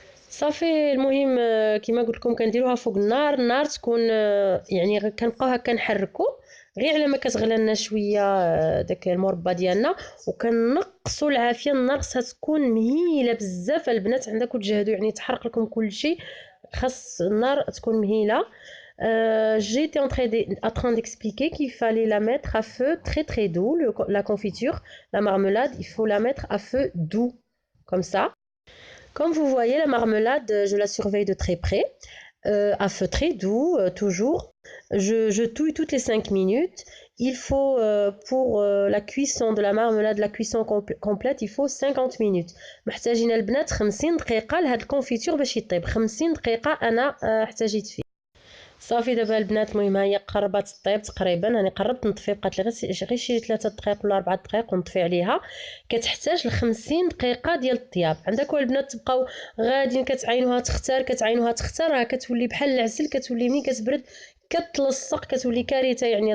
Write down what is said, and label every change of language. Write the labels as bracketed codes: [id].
[ar] صافي. المهم كما قلت لكم كنديروها فوق النار تكون يعني كنبقاو هكا نحركو غير على ما كتغلى لنا شويه داك المربى ديالنا، وكنقصوا العافيه. النار خصها تكون مهيله بزاف البنات، عندكم تجهدوا يعني تحرق لكم كل شيء، خاص النار تكون مهيله. [fr] J'étais en train d'expliquer qu'il fallait la mettre à feu très doux, la confiture, la marmelade, il faut la mettre à feu doux, comme ça. Comme vous voyez, la marmelade, je la surveille de très près, à feu très doux, toujours. Je touille toutes les 5 minutes. Il faut, pour la cuisson de la marmelade, la cuisson complète, il faut 50 minutes. [ar] محتاجين البنات 50 دقيقة لهاد الكونفيتور باش يطيب. 50 دقيقة أنا احتاجيت فيه. صافي. دابا البنات المهم هي قربت تطيب تقريبا، انا قربت نطفي، بقات لي غير شي 3 دقائق ولا 4 دقائق ونطفي عليها. كتحتاج ل 50 دقيقه ديال الطياب. عندكم البنات تبقاو غاديين كتعينوها تختار راه كتولي بحال العسل، كتولي ملي كتبرد كتلصق، كتولي كارثه يعني.